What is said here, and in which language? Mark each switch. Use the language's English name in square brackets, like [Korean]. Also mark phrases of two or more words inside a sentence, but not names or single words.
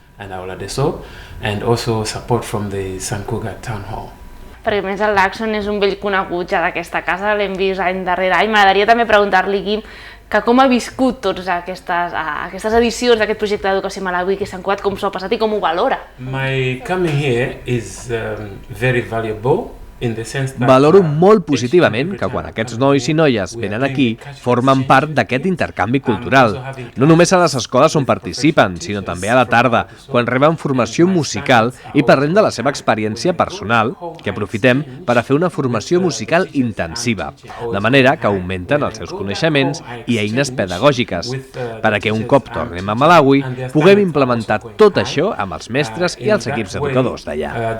[Catalan] Perquè a més l'Axon és un vell conegut ja d'aquesta casa, l'hem vist any darrere any. M'agradaria també preguntar-li, Quim, que com ha viscut totes aquestes edicions d'aquest projecte d'educació a Malawi que s'han Cugat, com s'ho ha passat i com ho valora. [English] My coming here is very valuable. [Catalan] Valoro molt positivament que quan aquests nois i noies venen aquí formen part d'aquest intercanvi cultural. No només a les escoles on participen, sinó també a la tarda, quan reben formació musical i parlem de la seva experiència personal, que aprofitem per a fer una formació musical intensiva, de manera que augmenten els seus coneixements i eines pedagògiques, perquè un cop tornem a Malawi puguem implementar tot això amb els mestres i els equips educadors d'allà.